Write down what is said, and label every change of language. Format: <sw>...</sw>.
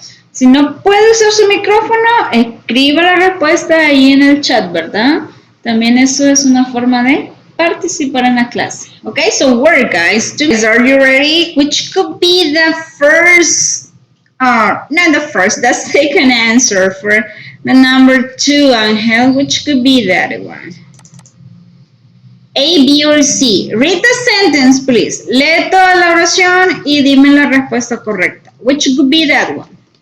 <es>Si no puede usar su micrófono, escriba la respuesta ahí en el chat, ¿verdad? También eso es una forma de participar en la clase.</es> <en>Okay, so work, guys. Are you ready? Which could be the first, not the first, the second answer for the number 2, Angel. Which could be that one? A, B, or C. Read the sentence, please.</en> <es>Lee toda la oración y dime la respuesta correcta.</es> <en>Which could be that one?</en>